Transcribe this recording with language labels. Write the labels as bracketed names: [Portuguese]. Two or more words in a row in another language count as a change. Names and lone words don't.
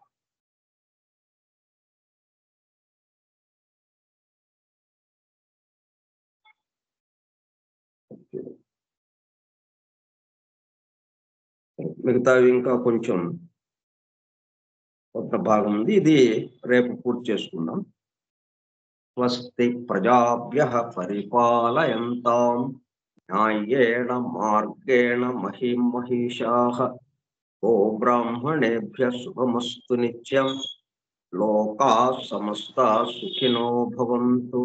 [Telugu] మిగతావి ఇంకా కొంచెం కొంత భాగం ఉంది. ఇది రేపు పూర్తి చేసుకుందాం. [Sanskrit] స్వస్తి ప్రజాభ్యః పరిపాలయంతాం న్యాయేణ మార్గేణ మహిం మహిషాః గోబ్రాహ్మణేభ్యः శుభమస్తు నిత్యం. లోకాః సమస్తాః సుఖినో భవంతు.